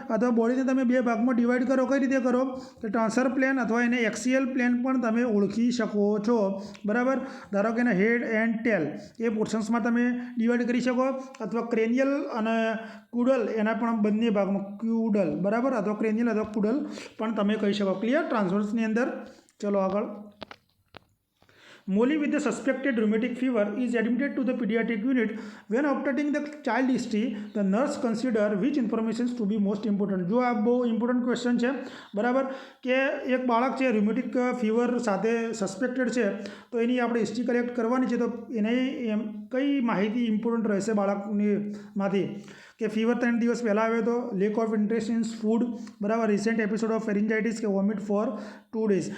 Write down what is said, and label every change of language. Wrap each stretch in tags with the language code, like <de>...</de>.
<gu>અથવા બોડીને તમે બે ભાગમાં ડિવાઈડ કરો, કઈ રીતે કરો? કે ટ્રાન્સફર પ્લેન અથવા એને એક્સિયલ પ્લેન પણ તમે ઓળખી શકો છો, બરાબર. ધારો કે એને હેડ એન્ડ ટેલ એ પોર્શન્સમાં તમે ડિવાઈડ કરી શકો, અથવા ક્રેનિયલ અને કુડલ એના પણ બંને ભાગમાં ક્યુડલ, બરાબર, અથવા ક્રેનિયલ અથવા કુડલ પણ તમે કહી શકો. ક્લિયર? ટ્રાન્સવર્સની અંદર. ચલો આગળ.</gu> <en>Molly with the suspected rheumatic fever is admitted to the pediatric unit. When obtaining the child history, the nurse consider which information to be most important.</en> <gu>જો આ બહુ ઇમ્પોર્ટન્ટ ક્વેશ્ચન છે, બરાબર, કે એક બાળક છે ર્યુમેટિક ફીવર સાથે સસ્પેક્ટેડ છે, તો એની આપણે હિસ્ટ્રી કલેક્ટ કરવાની છે, તો એને કઈ માહિતી ઇમ્પોર્ટન્ટ રહેશે બાળકની માંથી? કે ફીવર 3 દિવસ પહેલાં આવ્યો હતો,</gu> <en>Lack of interest in food, બરાબર, recent episode of pharyngitis કે vomit for 2 days.</en>